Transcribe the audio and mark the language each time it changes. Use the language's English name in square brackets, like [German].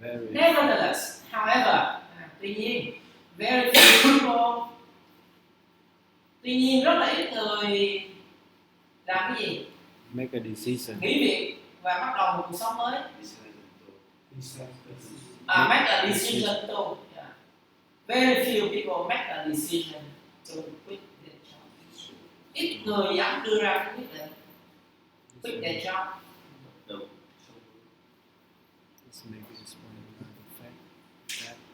[English] Nevertheless, however, [Vietnamese] tuy nhiên, [English] very few people, [Vietnamese] tuy nhiên rất là ít người làm cái gì? [English] Make a decision. [Vietnamese] Nghỉ việc và bắt đầu một cuộc sống mới. [English] Make a decision to. Yeah. Very few people make a decision to quit their job. [Vietnamese] Ít người dám đưa ra cái quyết định [English] quit their job. This may be explained by the fact that